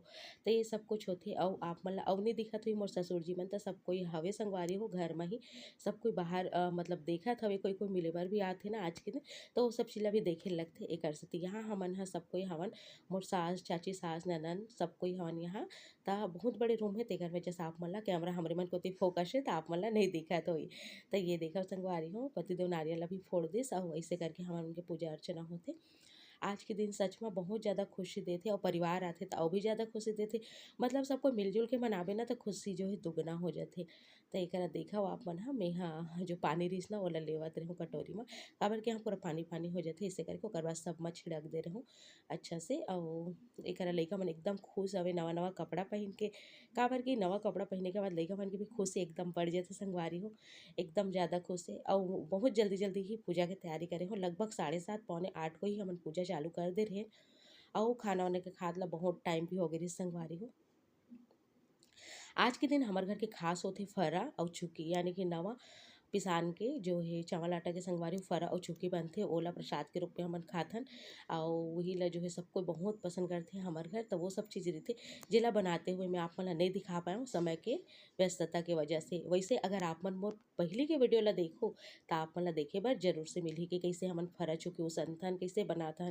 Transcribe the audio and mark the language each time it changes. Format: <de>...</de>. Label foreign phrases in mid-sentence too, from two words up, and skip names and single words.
<hne>तो ये सब कुछ होते और आप मन ला अउ नहीं दिखत हुई मोर ससुर जी मन तो सब कोई हवे संगवारी हो घर में ही सब कोई बाहर मतलब देखत हवे कोई कोई मिले बर भी आथे ना आज के दिन। तो वो सब चीज़ ला भी देखे लगथे एकर सेती यहाँ हमन ह सब कोई हवन मोर सास चाची सास ननद सब कोई हवन यहाँ। ता बहुत बड़े रूम है तेकर वजह से आप मन ला कैमरा हमरे मन कोती फोकस है तो आप मन ला नहीं दिखत होई। तो ये देखो संगवारी हो पतिदेव नारियल अभी फोड़ दिस और ऐसे करके हमन उनके पूजा अर्चना होते। आज के दिन सच में बहुत ज़्यादा खुशी देते और परिवार आते तो और भी ज़्यादा खुशी देते। मतलब सबको मिलजुल के मनाबे ना तो खुशी जो है दुगना हो जाते। तो एक देखा आप मन हा मैं हाँ जो पानी रहीस ना ओला लेवत रहूँ कटोरी में काबर के यहाँ पूरा पानी पानी हो जाते इसे करके ओकर बाद सब में छिड़क दे रहूँ अच्छा से। और एक लइका मन एकदम खुश हवे नवा नवा कपड़ा पहन के काबर कि नवा कपड़ा पहनने के बाद लइका मन के भी खुशी एकदम बढ़ जाते संगवारी हो एकदम ज़्यादा खुश है। और बहुत जल्दी जल्दी ही पूजा की तैयारी करे हो लगभग 7:30 पौने 8 को ही हमन पूजा चालू कर दे रहे। और खाना वाने के खाद ला बहुत टाइम भी हो गई संगवारी हो। आज के दिन हमारे घर के खास होते फरा और चुकी यानी कि नवा पिसान के जो है चावल आटा के संगवारी फरा और चुकी बनथे ओला प्रसाद के रूप में हमन खाथन। और वही ला जो है सबको बहुत पसंद करथे हमार घर। तो वो सब चीज़ रहिथे जेला बनाते हुए मैं आप मन ला नहीं दिखा पाऊँ समय के व्यस्तता के वजह से। वैसे अगर आप मन मोर पहले के वीडियो ला देखो तो आप मन ला देखे बर जरूर से मिलही कि कैसे हमन फरा चुकी उसनथन कैसे बनाथन।</hne>